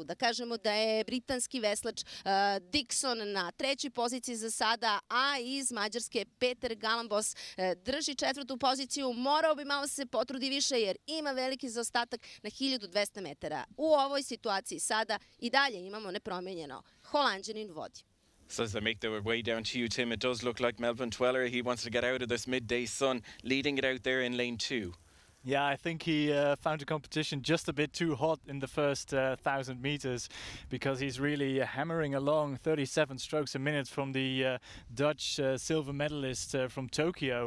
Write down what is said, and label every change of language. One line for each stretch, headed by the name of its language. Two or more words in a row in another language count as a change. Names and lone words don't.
Serbian: Da kažemo da je britanski veslač Dixon na 3. poziciji za sada, a iz Mađarske Peter Galambos drži 4. poziciju. Morao bi malo se potrudi više jer ima veliki zaostatak na 1200 metara. U ovoj situaciji sada i dalje imamo nepromenjeno. Holanđanin vodi.
English: So as they make their way down to you, Tim, it does look like Melvin Tweller, he wants to get out of this midday sun, leading it out there in lane 2. Yeah, I think he found the competition just a bit too hot in the first 1,000 meters, because he's really hammering along 37 strokes a minute from the Dutch silver medalist from Tokyo.